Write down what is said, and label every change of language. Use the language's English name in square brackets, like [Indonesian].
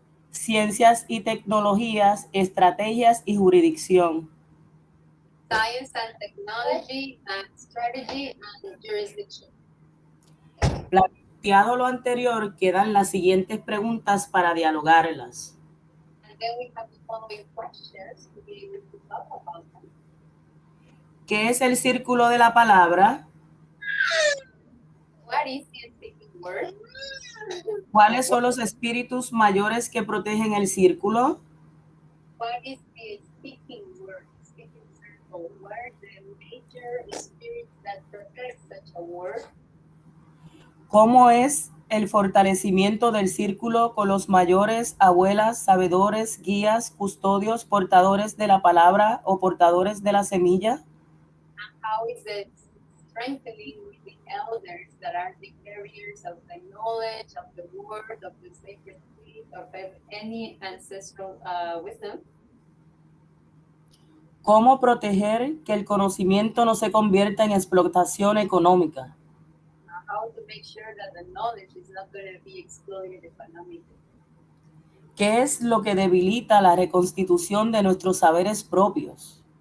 [Spanish] Ciencias y tecnologías, estrategias y jurisdicción. [English] Science and technology, strategy and jurisdiction. [Spanish] Planteado lo anterior, quedan las siguientes preguntas para dialogarlas. [English] And then we have the following questions to be able to talk about them. [Spanish] ¿Qué es el círculo de la palabra? [English] What is the speaking word? [Spanish] ¿Cuáles son los espíritus mayores que protegen el círculo? [English] What is the speaking word? Speaking circle. What are the major spirits that protect such a word? [Spanish] ¿Cómo es el fortalecimiento del círculo con los mayores, abuelas, sabedores, guías, custodios, portadores de la palabra o portadores de la semilla? [English] How is it strengthening with the elders that are the carriers of the knowledge, of the word, of the sacred seed, of any ancestral wisdom? [Spanish] ¿Cómo proteger que el conocimiento no se convierta en explotación económica? [English] how to make sure that the knowledge is not going to be exploited economically. [Spanish] ¿Qué es lo que debilita la reconstitución de nuestros saberes propios?